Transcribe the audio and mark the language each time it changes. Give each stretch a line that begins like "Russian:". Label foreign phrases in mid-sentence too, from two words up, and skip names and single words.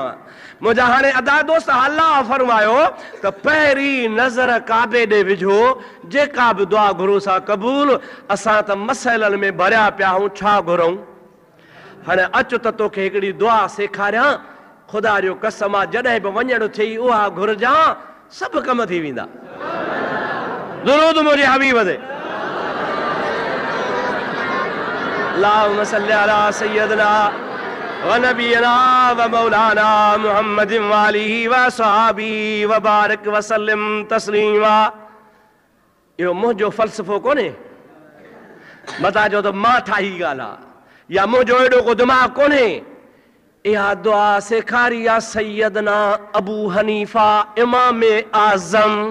Sindhi: मुंहिंजा हाणे अदा दोस्त अल्लाह फरमायो त पहिरीं नज़र काबे ॾे विझो, जेका बि दुआ घुरो सा क़बूल। असां त मसइलनि में भरिया पिया आहियूं, छा घुरूं? हाणे अच त तोखे हिकिड़ी दुआ सेखारियां, ख़ुदा जो कसम आहे जॾहिं बि वञण थिए उहा घुरजां, सभु कम थी वेंदा। दुरूद मुंहिंजे हबीब ते
Arabic: اللهم صل على سيدنا ونبينا ومولانا محمد وآله وصحبه وبارك وسلم تسليما.
Sindhi: इहो मुंहिंजो फ़लसफ़ो कोन्हे, मता जो त मां ठाही ॻाल्हि आहे, या मुंहिंजो एॾो को दिमाग़ कोन्हे। इहा दुआ सेखारी आहे सैयदना अबू हनीफ़ा इमाम आज़म।